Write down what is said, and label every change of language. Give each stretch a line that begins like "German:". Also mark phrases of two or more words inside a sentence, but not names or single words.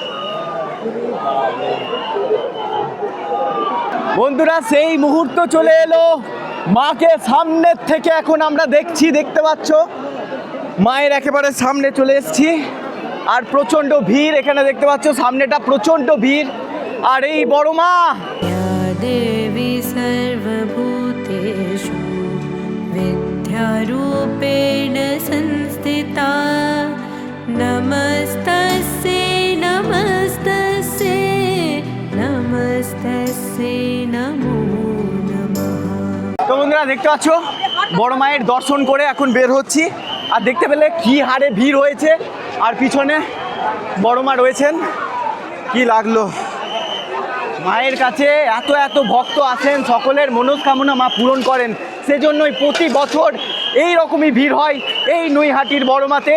Bangla: বন্ধুরা সেই মুহূর্ত চলে এলো, মাকে সামনের থেকে এখন আমরা দেখছি, দেখতে পাচ্ছ মায়ের একেবারে সামনে চলে এসেছি। আর প্রচণ্ড ভিড় এখানে দেখতে পাচ্ছ, সামনেটা প্রচণ্ড ভিড়। আর এই বড় মা,
Sanskrit: দেবী সর্বভূতেষু বিদ্যারূপেণ সংস্থিতা নমস্তস্যৈ নমস্তস্যৈ से नमो नमः।
Bangla: তো বন্ধুরা দেখতে পাচ্ছ বড় মায়ের দর্শন করে এখন বের হচ্ছি, আর দেখতে পেলে কি হারে ভিড় হয়েছে, আর পিছনে বড় মা রয়েছেন। কি লাগলো, মায়ের কাছে এত এত ভক্ত আসেন, সকলের মনস্কামনা মা পূরণ করেন, সেজন্যই প্রতি বছর এই রকমই ভিড় হয় এই নৈহাটির বড় মাতে।